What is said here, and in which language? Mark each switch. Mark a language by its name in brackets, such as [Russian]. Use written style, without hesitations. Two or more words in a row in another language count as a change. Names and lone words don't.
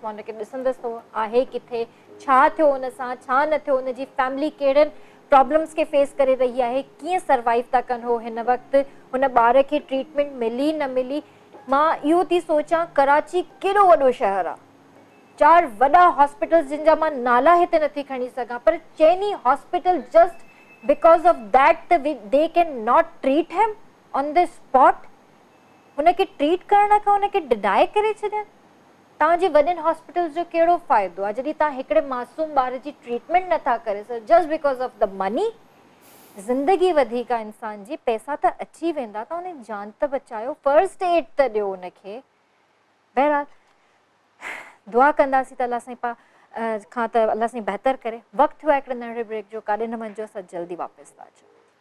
[Sindhi] मां उनखे ॾिसंदसि त आहे किथे छा थियो उन सां छा न थियो उनजी फैमिली कहिड़नि प्रॉब्लम्स खे फेस करे रही आहे कीअं सर्वाइव था कनि हो हिन वक़्तु हुन ॿार खे ट्रीटमेंट मिली न मिली। मां इहो थी सोचां कराची केॾो वॾो शहरु आहे 4 वॾा हॉस्पिटल्स जिन जा मां नाला हिते नथी खणी सघां पर चइनी हॉस्पिटल [English] just because of that they can not treat him on the spot. [Sindhi] हुनखे ट्रीट करण खां हुनखे डिनाए करे छॾनि। तव्हांजे वॾनि हॉस्पिटल्स जो कहिड़ो फ़ाइदो आहे जॾहिं तव्हां हिकिड़े मासूम ॿार जी ट्रीटमेंट नथा करे सघो [English] just because of the money. [Sindhi] ज़िंदगी वधीक आहे इंसान जी पैसा त अची वेंदा त हुन जान त बचायो [English] first aid [Sindhi] त ॾियो हुनखे। बहरहाल दुआ कंदासीं त अलाह साईं खां त अलाह साईं बहितर करे। वक़्तु थियो आहे हिकिड़े नंढे ब्रेक जो, काॾे न वञिजो, असां जल्दी वापसि था अचूं।